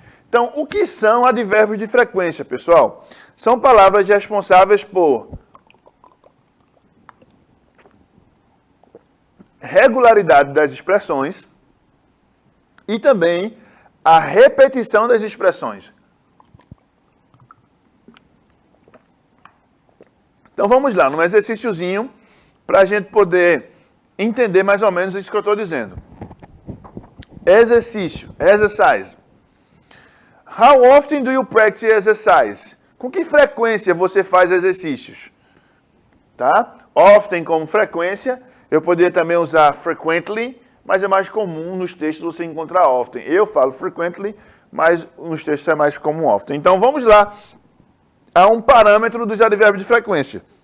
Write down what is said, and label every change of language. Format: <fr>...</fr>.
<pt>Então, o que são advérbios de frequência, pessoal? São palavras responsáveis por regularidade das expressões e também a repetição das expressões. Então vamos lá, num exercíciozinho, para a gente poder entender mais ou menos isso que eu estou dizendo.</pt> <en>Exercise. How often do you practice exercise?</en> <pt>Com que frequência você faz exercícios? Tá? Often como frequência, eu poderia também usar frequently, mas é mais comum nos textos você encontrar often. Eu falo frequently, mas nos textos é mais comum often. Então vamos lá a um parâmetro dos advérbios de frequência.</pt>